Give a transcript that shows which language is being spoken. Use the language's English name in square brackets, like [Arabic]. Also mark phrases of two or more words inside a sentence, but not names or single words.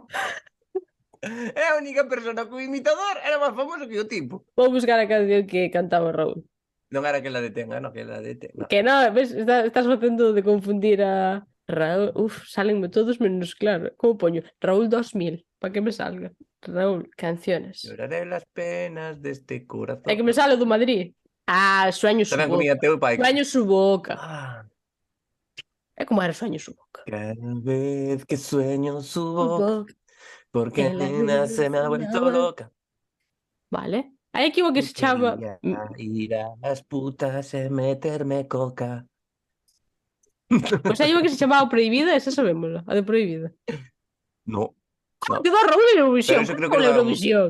[Galician] É a única persona que o imitador era máis famoso que o tipo. Vou buscar a canción que cantaba Raúl. Non era [Spanish] que la detenga, [Galician] non, [Spanish] que la detenga. [Galician] Que non, ves, estás facendo de confundir a Raúl. [Spanish] Salenme todos menos claro. [Galician] Como poño? [Spanish] Raúl 2000, para que me salga. Raúl, canciones. Lloraré las penas deste corazón. [Galician] É que me sale do Madrid. [Spanish] Sueño su [Galician] Tamén [Spanish] boca. [Galician] comía teu pai. [Spanish] Sueño su boca. Ah. [Galician] É como era Sueño su boca. [Spanish] Cada vez que sueño su boca, porque nena se me ha vuelto loca. [Galician] Vale. Hai aquí o que se chama... [Spanish] Ir a las putas e meterme coca. [Galician] Pois hai o que se chamaba Prohibida, esa sabémola, a de Prohibida. No. Como quedou Raúl en Eurovisión? [Spanish] Pero eso creo [Galician] Como que en non- Eurovisión?